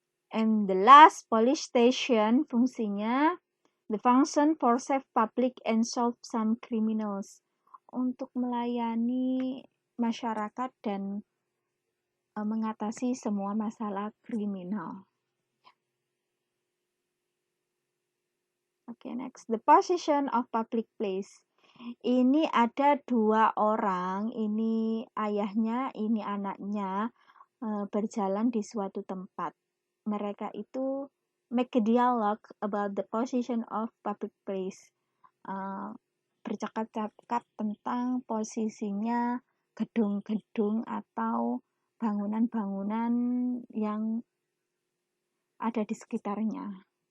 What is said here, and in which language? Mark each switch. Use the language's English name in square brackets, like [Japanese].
[English] And the last, police station. [Indonesian] Fungsinya [English] the function for save public and solve some criminals. [Indonesian] Untuk melayani masyarakat dan mengatasi semua masalah kriminal. [English] Okay, next. The position of public place. [Indonesian] Ini ada 2 orang, ini ayahnya, ini anaknya, berjalan di suatu tempat. Mereka itu [English] make a dialogue about the position of public place. [Indonesian] Bercakap-cakap tentang posisinya gedung-gedung atau bangunan-bangunan yang ada di sekitarnya.